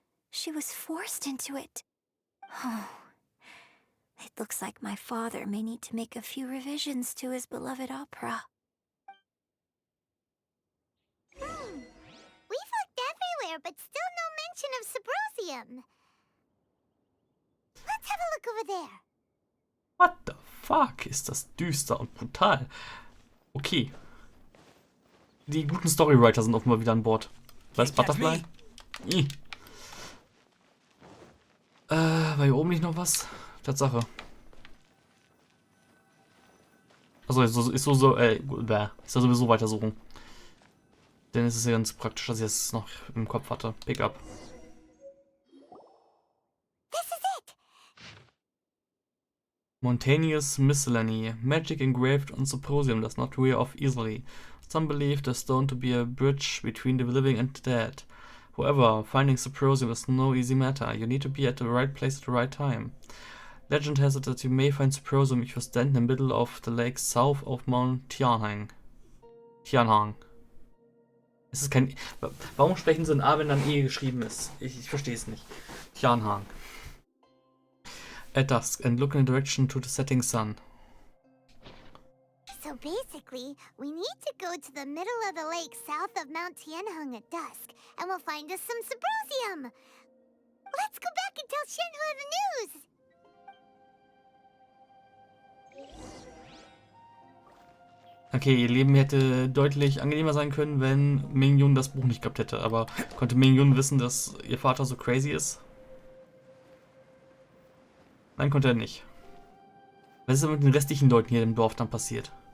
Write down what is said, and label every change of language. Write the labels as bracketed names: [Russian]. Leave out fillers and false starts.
[English] She was forced into it. Oh. It looks like my father may need to make a few revisions to his beloved opera. We've looked everywhere, but still no mention of Sabrosium. Let's have a look over there. What the fuck? [German] Ist das düster und brutal. Okay. Die guten Storywriter sind offenbar wieder an Bord. Was, Butterfly? War hier oben nicht noch was? Tatsache. Achso, ist ja sowieso weitersuchen. Denn es ist ja ganz praktisch, dass ich es noch im Kopf hatte. [English] Pick up. Mountainous miscellany. Magic engraved on symposium does not wear off easily. Some believe the stone to be a bridge between the living and the dead. However, finding symposium is no easy matter. You need to be at the right place at the right time. Legend has it that you may find symposium if you stand in the middle of the lake south of Mount Tianhang. [German] Tianhang. Es ist kein. Warum sprechen sie ein A, wenn dann E geschrieben ist? Ich verstehe es nicht. Tianhang. [English] At dusk and look in the direction to the setting sun. So basically, we need to go to the middle of the lake south of Mount Tianheng at dusk, and we'll find us some symposium. Let's go back and tell Shenhua the news. [German] Okay, ihr Leben hätte deutlich angenehmer sein können, wenn Ming-Yun das Buch nicht gehabt hätte. Aber konnte Ming-Yun wissen, dass ihr Vater so crazy ist? Nein, konnte er nicht. Was ist denn mit den restlichen Leuten hier im Dorf dann passiert?